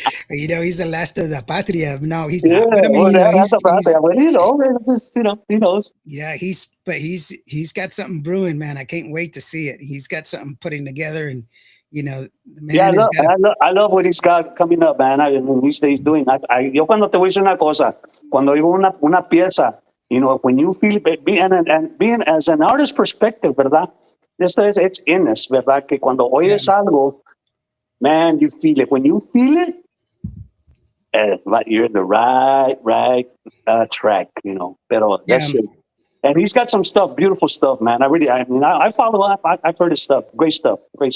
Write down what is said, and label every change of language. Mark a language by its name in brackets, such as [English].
[English] You know, he's the last of the patria. No, he's not. But I mean, he knows. Yeah, he's got something brewing, man. I can't wait to see it. He's got something putting together, and you know, man. I love what he's got coming up, man. He's doing. [Spanish] Yo cuando te voy a decir una cosa, cuando digo una pieza, you know, when you feel being as an artist perspective, ¿verdad? [English] It's in us, ¿verdad? Que cuando oyes algo, man, you feel it. When you feel it, you're in the right track, you know. Pero that's it. And he's got some stuff, beautiful stuff, man. I follow up. I've heard his stuff. Great stuff.